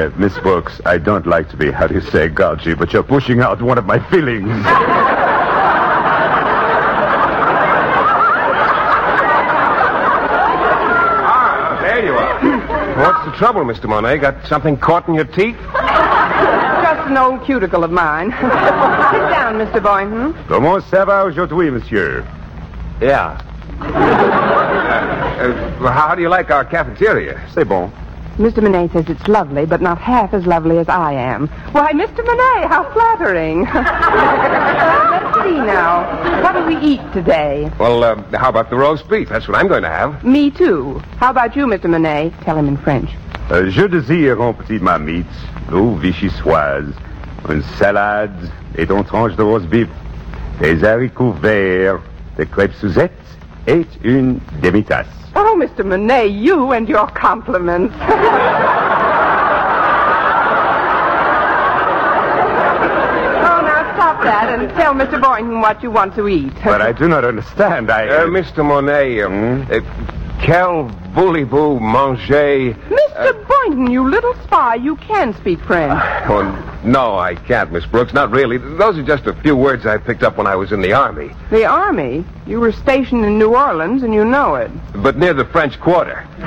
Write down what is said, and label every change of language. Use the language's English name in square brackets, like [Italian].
[English] Miss Brooks, I don't like to be, how do you say, gouty, but you're pushing out one of my feelings. What's the trouble, Mr. Monet? Got something caught in your teeth? Just an old cuticle of mine. Sit down, Mr. Boynton. [French] Comment ça va aujourd'hui, monsieur? [English] Yeah. How do you like our cafeteria? [French] C'est bon. [English] Mr. Monet says it's lovely, but not half as lovely as I am. Why, Mr. Monet, how flattering. Let's see now. What do we eat today? Well, how about the roast beef? That's what I'm going to have. Me too. How about you, Mr. Monet? Tell him in French. [French] Je désire un petit marmite, ou vichyssoise, une salade, et une tranche de roast beef, des haricots verts, des crêpes Suzette, et une demi-tasse. [English] Oh, Mr. Monet, you and your compliments. Oh, now stop that and tell Mr. Boynton what you want to eat. But I do not understand. Mr. [French] Monet, quel voulez-vous manger? [English] Mr. Boynton, you little spy, you can speak French. No, I can't, Miss Brooks, not really. Those are just a few words I picked up when I was in the Army. The Army? You were stationed in New Orleans, and you know it. But near the French Quarter.